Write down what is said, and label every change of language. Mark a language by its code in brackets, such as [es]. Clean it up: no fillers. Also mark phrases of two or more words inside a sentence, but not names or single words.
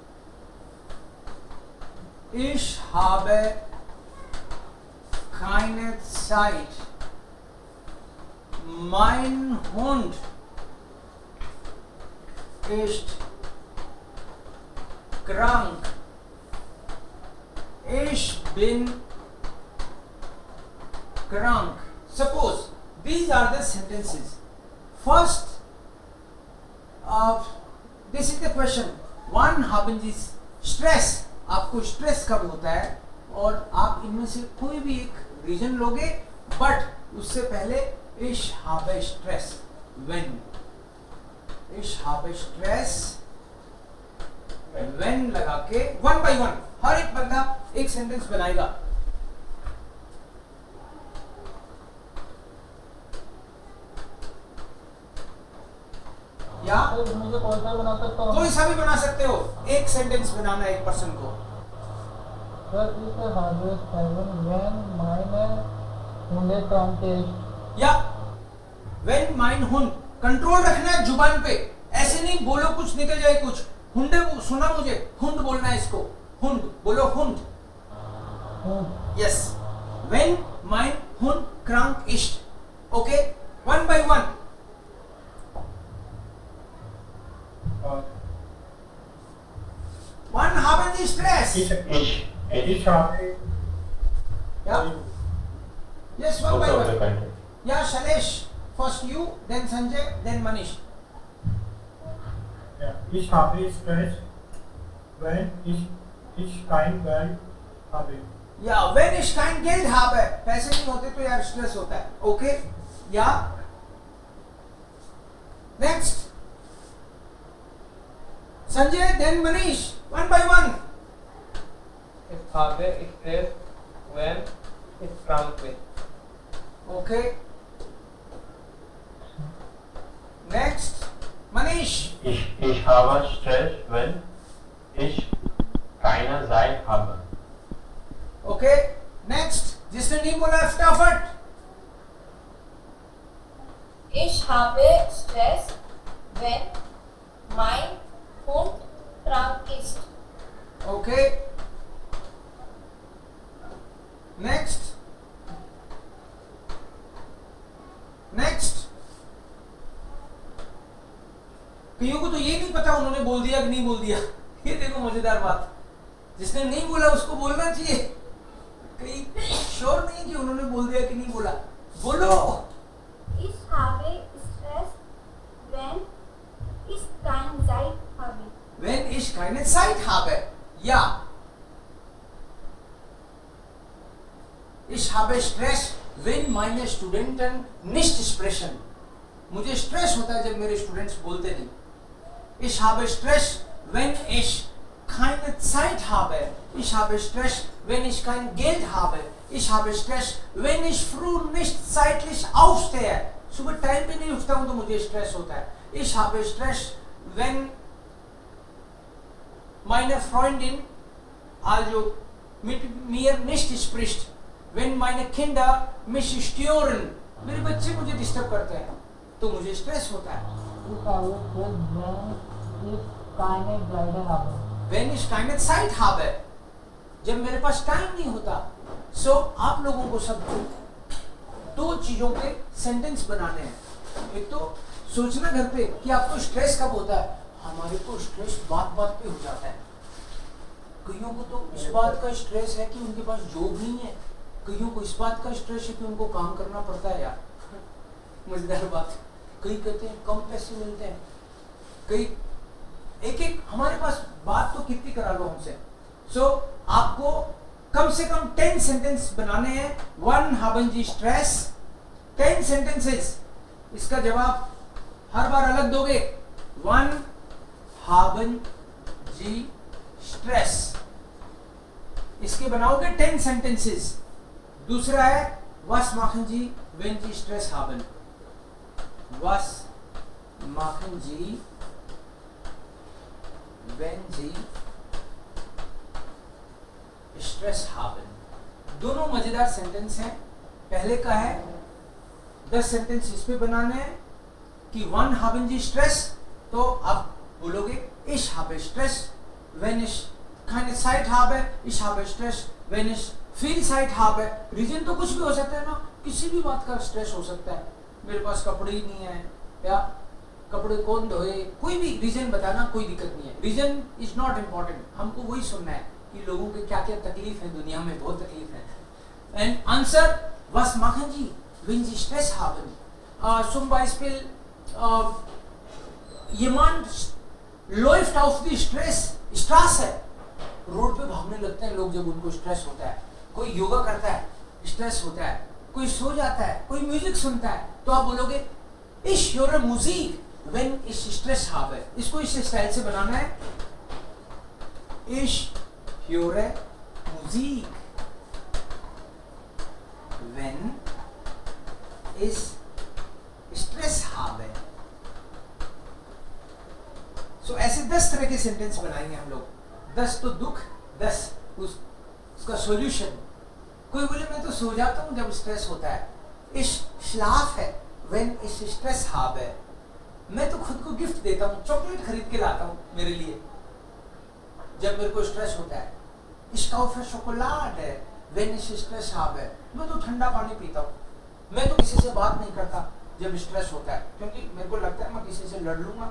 [de] ich habe keine Zeit, mein Hund ist krank, ich bin krank. [en] Suppose these are the sentences. First, this is the question. [de] One haben Sie stress? [hi] आपको स्ट्रेस कब होता है? और आप इनमें से कोई भी एक रीजन लोगे, बट उससे पहले [de] ich habe Stress when, ich habe Stress when [hi] लगा के [en] one by one [hi] हर एक बंदा एक सेंटेंस बनाएगा। या मुझे कौन सा बना सकता हूँ? कोई सा भी बना सकते हो, एक सेंटेंस बनाना एक पर्सन को। [de] सर इस हार्डवेयर 7 when meine Hunde krank ist। या when mein Hund, [hi] कंट्रोल रखना है जुबान पे, ऐसे नहीं बोलो कुछ निकल जाए कुछ। हुंडे सुना मुझे, हुंड बोलना है इसको, हुंड बोलो, हुंड। [en] यस, [de] when mein Hund krank ist, [en] Okay, one by one. [de] Wann haben Sie Stress? Ich habe. Ja. [en] Yes, one by one. Yeah, Shailesh. First you, then Sanjay, then Manish. [de] Ja, ich habe Stress, wenn ich kein Geld habe. Ja, wenn ich kein Geld habe, [hi] पैसे नहीं होते तो यार स्ट्रेस होता है। ओके, या नेक्स्ट संजय, [en] then Manish, one by one. [de] Ich habe Stress, wenn ich krank bin. [en] Okay. Next, Manish. [de] Ich habe Stress, wenn ich keine Zeit habe. [en] Okay. Next, [hi] जिसने नहीं बोला फटाफट। [de] Ich habe Stress, wenn mein Hund krank ist. [en] Okay. Next. Next. [hi] कईयों को तो ये नहीं पता उन्होंने बोल दिया कि नहीं बोल दिया। ये देखो मजेदार बात, जिसने नहीं बोला उसको बोलना चाहिए। कई श्योर नहीं कि उन्होंने बोल दिया कि नहीं बोला। बोलो। [de] Ich habe Stress, wenn ich keine Zeit habe. Wenn ich keine Zeit habe. Ja. Ich habe Stress, wenn meine Studenten nicht sprechen. [hi] मुझे स्ट्रेस होता है जब मेरे स्टूडेंट्स बोलते नहीं। [de] Ich habe Stress, wenn ich keine Zeit habe. Ich habe Stress, wenn ich kein Geld habe. Ich habe Stress, wenn ich früh nicht zeitlich aufstehe. [hi] सुबह टाइम पे नहीं उठता हूँ तो मुझे स्ट्रेस होता है। [de] Ich habe Stress, wenn meine Freundin also mit mir nicht spricht. Wenn meine Kinder mich stören. [hi] मेरे बच्चे मुझे डिस्टर्ब करते हैं तो मुझे स्ट्रेस होता है। [de] Wenn ich keine Zeit habe, [hi] जब मेरे पास टाइम नहीं होता। सो आप लोगों को सब दो चीजों के सेंटेंस बनाने हैं। एक तो सोचना घर पे कि आपको स्ट्रेस कब होता है। हमारे को स्ट्रेस बात बात पे हो जाता है। कईयों को तो इस बात का स्ट्रेस है कि उनके पास जॉब नहीं है, कईयों को इस बात का स्ट्रेस है कि उनको काम करना पड़ता है। यार मजेदार बात, कई कहते हैं कम पैसे मिलते हैं, कई एक हमारे पास बात तो कितनी करा लो हमसे। सो आपको कम से कम 10 सेंटेंस बनाने हैं। [de] 1 haben Sie stress? 10 सेंटेंसेस। [hi] इसका जवाब हर बार अलग दोगे। [de] 1 haben Sie stress? [hi] इसके बनाओगे 10 सेंटेंसेस। दूसरा है [de] was machen Sie wenn Sie Stress haben? Was machen Sie wenn Sie Stress haben? [hi] दोनों मजेदार सेंटेंस हैं। पहले का है 10 सेंटेंस इस पे बनाने हैं कि [de] 1 haben Sie Stress, [hi] तो आप बोलोगे [de] ich habe Stress wenn ich keine Zeit habe, ich habe Stress wenn ich viel Zeit habe। [hi] रीजन तो कुछ भी हो सकता है ना, किसी भी बात का स्ट्रेस हो सकता है। मेरे पास कपड़े ही नहीं है, या कपड़े कौन धोए, कोई भी रीजन बताना, कोई दिक्कत नहीं है। [en] reason is not important, [hi] हमको वही सुनना है कि लोगों के क्या क्या तकलीफ है दुनिया में, बहुत तकलीफ है। [en] and answer [de] was machen Sie wenn Sie Stress haben? Zum Beispiel jemand läuft auf die Straße, [hi] रोड पे भागने लगते हैं लोग जब उनको स्ट्रेस होता है। कोई योगा करता है, स्ट्रेस होता है, कोई सो जाता है, कोई म्यूजिक सुनता है, तो आप बोलोगे [de] ich höre Musik wenn ich Stress habe। [hi] इसको इस स्टाइल से बनाना है, [de] ich höre Musik wenn ich Stress habe। [hi] सो ऐसे 10 तरह के सेंटेंस बनाएंगे हम लोग। 10 तो दुख, 10 उसका सॉल्यूशन। कोई बोले मैं तो सो जाता हूँ जब स्ट्रेस होता है। [de] ich schlafe wenn ich Stress habe। [hi] मैं तो खुद को गिफ्ट देता हूँ, चॉकलेट खरीद के लाता हूँ मेरे लिए जब मेरे को स्ट्रेस होता है। [de] ich kaufe Schokolade wenn ich Stress habe। [hi] मैं तो ठंडा पानी पीता हूँ। मैं तो किसी से बात नहीं करता जब स्ट्रेस होता है, क्योंकि मेरे को लगता है मैं किसी से लड़ लूंगा।